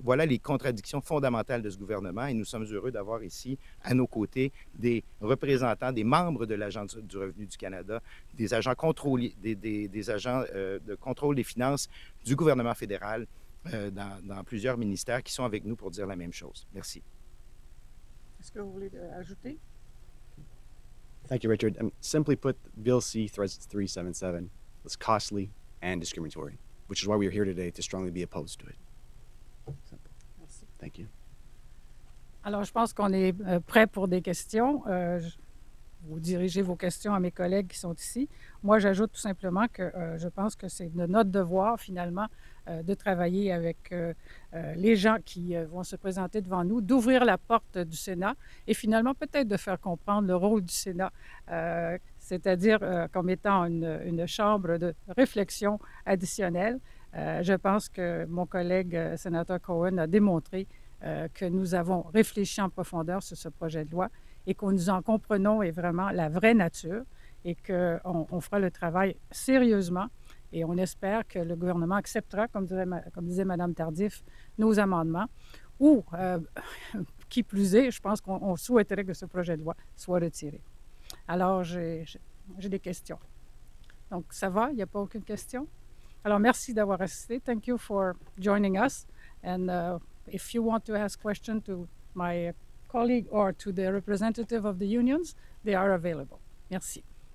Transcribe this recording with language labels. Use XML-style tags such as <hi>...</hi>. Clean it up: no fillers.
<fr>Voilà les contradictions fondamentales de ce gouvernement et nous sommes heureux d'avoir ici à nos côtés des représentants, des membres de l'Agence du revenu du Canada, des agents des agents de contrôle des finances du gouvernement fédéral dans plusieurs ministères qui sont avec nous pour dire la même chose. Merci. Est-ce que vous voulez ajouter?</fr> <en>Thank you, Richard. Simply put, Bill C-377 was costly and discriminatory, which is why we are here today to strongly be opposed to it. Simple.</en> <fr>Merci.</fr> <en>Thank you.</en> <fr>Alors, je pense qu'on est prêt pour des questions. Vous dirigez vos questions à mes collègues qui sont ici. Moi, j'ajoute tout simplement que je pense que c'est de notre devoir, finalement, de travailler avec les gens qui vont se présenter devant nous, d'ouvrir la porte du Sénat et finalement peut-être de faire comprendre le rôle du Sénat, c'est-à-dire comme étant une chambre de réflexion additionnelle. Je pense que mon collègue sénateur Cohen a démontré que nous avons réfléchi en profondeur sur ce projet de loi et que nous en comprenons et vraiment la vraie nature et qu'on fera le travail sérieusement et on espère que le gouvernement acceptera, comme disait Mme Tardif, nos amendements ou, qui plus est, je pense qu'on souhaiterait que ce projet de loi soit retiré. Alors, j'ai des questions. Donc, ça va? Il n'y a pas aucune question? Alors, merci d'avoir assisté.</fr> <en>Thank you for joining us. And if you want to ask questions to my colleague or to the representative of the unions, they are available.</en> <fr>Merci.</fr>